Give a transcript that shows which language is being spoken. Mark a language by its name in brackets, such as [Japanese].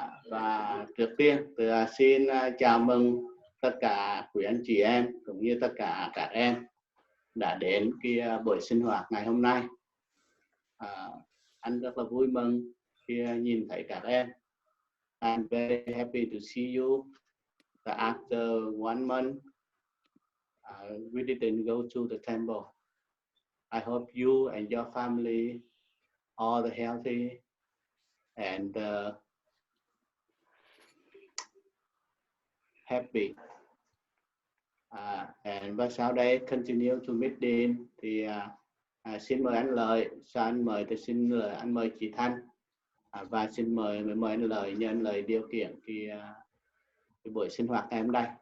[Vietnamese] Và trước tiên xin chào mừng tất cả quý anh chị em cũng như tất cả các em đã đến cái buổi sinh hoạt ngày hôm nay. Anh rất là vui mừng khi nhìn thấy các em. [English] I'm very happy to see you. After 1 month, we didn't go to the temple. I hope you and your family all healthy and happy. [Vietnamese] Và sau đây [English] continue to meeting [Vietnamese] thì xin mời anh Lợi, sau anh mời thì xin lời anh mời chị Thanh, và xin mời anh Lợi nhờ anh Lợi điều khiển cái buổi sinh hoạt ngày hôm nay.